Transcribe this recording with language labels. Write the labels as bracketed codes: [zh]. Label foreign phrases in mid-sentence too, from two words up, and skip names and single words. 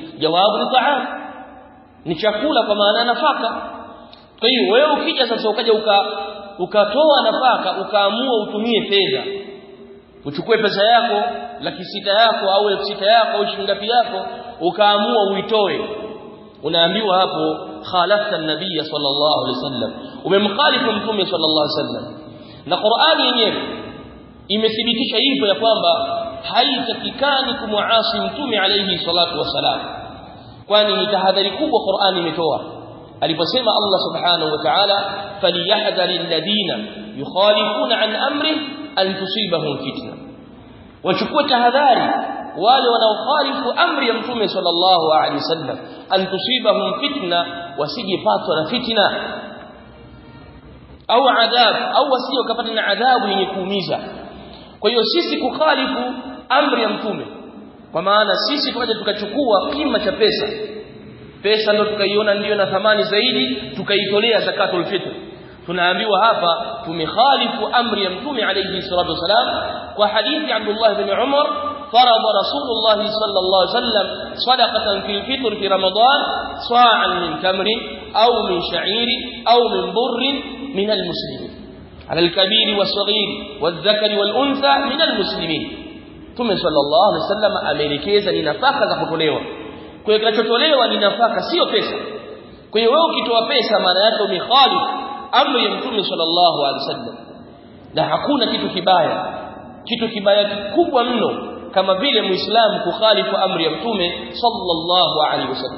[sw] Jawabu ni ta'am, ni chakula kwa maana nafaka. Kwa hiyo wewe ukija sasa ukaja ukatoa nafaka, ukaamua utumie fedha, uchukue pesa yako 600 yako au 6000 yako au shilingi yako, ukaamua uitoe, unaambiwa hapo [ar] خالفت النبي صلى الله عليه وسلم, [sw] umemkhalifu Mtume [ar] صلى الله عليه وسلم. [sw] Na Qur'ani yenyewe imethibitisha hivyo ya kwamba haitakikani kumuasi Mtume [ar] عليه الصلاة والسلام, [sw] kwani ni tahadhari kubwa Qur'ani imetoa aliposema Allah [ar] سبحانه وتعالى, فليحذر الذين يخالفون عن أمر أن تصيبهم فتنة, [sw] wachukue tahadhari wale wanaokhalifu amri ya Mtume [ar] صلى الله عليه وسلم, أن تصيبهم فتنة, [sw] wasijipatwa na fitna au adhab, au wasije wakapata na adhabu yenye kuumiza. Kwa hiyo sisi kukhalifu amri ya Mtume, kwa maana sisi tukaja tukachukua kima cha pesa ndio tukaiona ndio na thamani zaidi, tukaitolea [ar] زكاة الفطر, [sw] tunaambiwa hapa tumekhalifu amri ya Mtume [ar] عليه الصلاة والسلام. [sw] Kwa hadithi [ar] Abdullah ibn Umar, فرض رسول الله صلى الله عليه وسلم صدقة في الفطر في رمضان صاعا من تمر أو من شعير أو من بر من المسلمين على الكبير والصغير والذكر والأنثى من المسلمين. [sw] Mtume [ar] صلى الله عليه وسلم [sw] ameelekeza ni nafaka za kutolewa. Kwa hiyo kinachotolewa ni nafaka, sio pesa. Kwa hiyo wewe ukitoa pesa, maana yake umekhalifu amri ya Mtume [ar] صلى الله عليه وسلم. [sw] Na hakuna kitu kibaya kikubwa mno kama vile Muislamu kukhalifu amri ya Mtume [ar] صلى الله عليه وسلم.